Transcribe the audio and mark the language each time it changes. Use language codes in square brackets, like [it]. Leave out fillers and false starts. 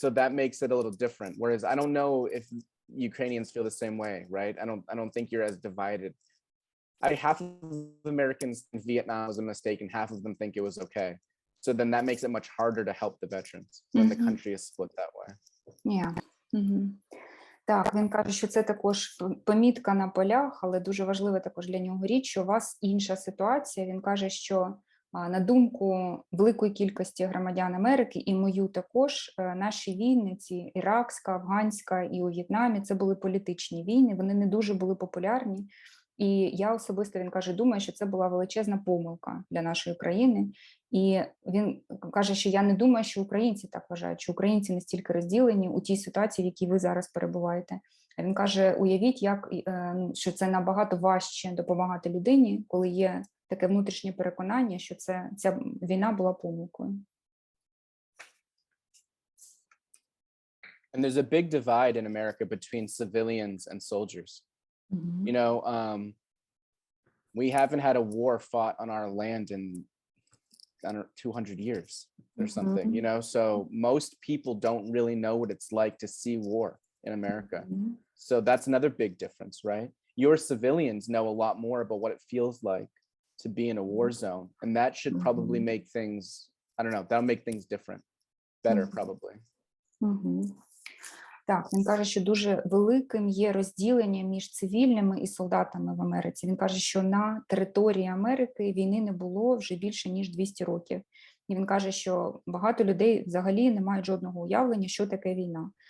[en] So that makes it a little different. Whereas I don't know if Ukrainians feel the same way, right? I don't think you're as divided. Half of Americans think Vietnam was a mistake and half of them think it was okay. So then that makes it much harder to help the veterans when the country is split that way. Yeah. [uk] Так, він каже, що це також помітка на полях, але дуже важлива також для нього річ, що у вас інша ситуація. Він каже, що на думку великої кількості громадян Америки і мою також, наші війни, ці іракська, афганська і у В'єтнамі, це були політичні війни, вони не дуже були популярні. І я особисто, він каже, думаю, що це була величезна помилка для нашої країни. І він каже, що я не думаю, що українці так вважають, що українці настільки розділені у тій ситуації, в якій ви зараз перебуваєте. А він каже, уявіть, що це набагато важче допомагати людині, коли є таке внутрішнє переконання, що ця війна була помилкою. [en] And there's a big divide in America between civilians and soldiers. You know, we haven't had a war fought on our land in, I don't know, 200 years or something, you know? So most people don't really know what it's like to see war in America. So that's another big difference, right? Your civilians know a lot more about what it feels like to be in a war zone. And that should probably make things, I don't know, that'll make things different, better probably. [uk] Так, він каже, що дуже великим є розділення між цивільними і солдатами в Америці. Він каже, що на території Америки війни не було вже більше, ніж 200 років. І він каже, що багато людей взагалі не мають жодного уявлення, що таке війна.